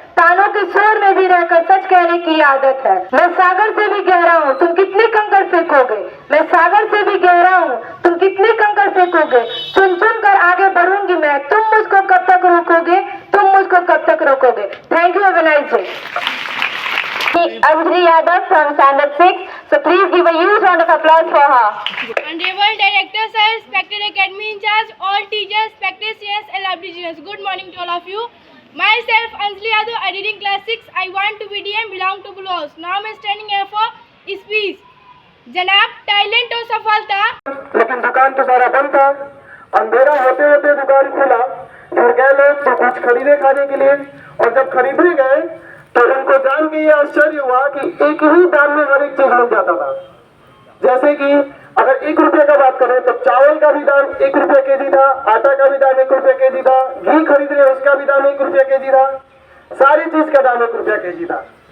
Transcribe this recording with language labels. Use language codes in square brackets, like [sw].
[hi] तानों के शोर में भी रहकर सच कहने की आदत है। मैं सागर से भी गहरा हूँ, तुम कितने कंकड़ फेंकोगे। मैं सागर से भी गहरा हूँ, तुम कितने कंकड़ फेंकोगे। चुन चुन कर आगे बढ़ूंगी मैं, तुम मुझको कब तक रोकोगे, तुम मुझको कब तक रोकोगे। [en] Thank you, have a nice day. Anjali Yadav from Standard 6. So please give a huge round of applause for her. Honorable Director Sir, respected Academy in charge, all teachers, respected students and lovely students. Good morning to all of you. Myself Anjali Yadav, I read in class 6. I want to be DM, belong to Blue House. Now I'm standing here for speech. [hi] जनाब talent और सफलता। लेकिन दुकान तो सारा बंद था। अंधेरा होते होते दुकान खुला। फिर गए लोग तो कुछ खरीदे खाने के लिए, और जब खरीदने गए तो उनको जान के ये आश्चर्य हुआ कि एक ही दाम में हर एक चीज मिल जाता था। जैसे कि अगर 1 रुपये का बात करें तो चावल का भी दाम 1 रुपये केजी था, आटा का भी दाम 1 रुपये केजी था, घी खरीद रहे उसका भी दाम 1 रुपये केजी था, सारी चीज का दाम 1 रुपया केजी था।